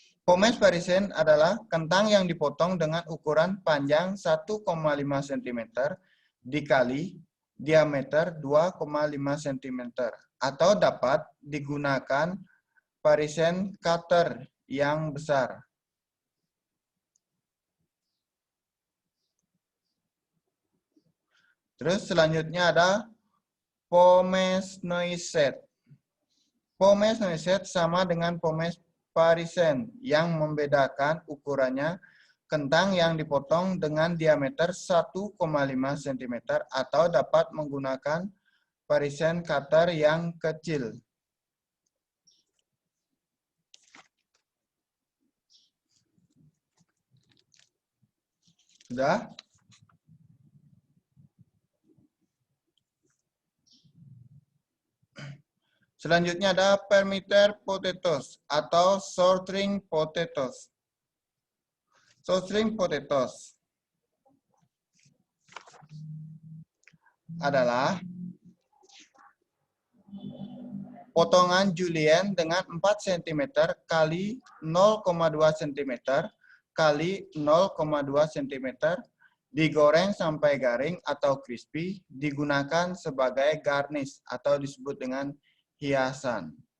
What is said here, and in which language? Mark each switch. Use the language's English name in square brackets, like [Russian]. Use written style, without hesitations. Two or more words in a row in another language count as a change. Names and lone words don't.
[Indonesian] Pomes parisen adalah kentang yang dipotong dengan ukuran panjang 1,5 cm dikali diameter 2,5 cm atau dapat digunakan parisen cutter yang besar. Terus selanjutnya ada pomes noisette. Pomes noisette sama dengan pomes parisen yang membedakan ukurannya kentang yang dipotong dengan diameter 1,5 cm atau dapat menggunakan parisen cutter yang kecil. Sudah? Selanjutnya ada [English] perimeter potatoes [Indonesian] atau [English] short-string potatoes. Short-string potatoes [Indonesian] adalah potongan julienne dengan 4 cm kali 0,2 cm kali 0,2 cm digoreng sampai garing atau crispy, digunakan sebagai garnish atau disebut dengan hiasan.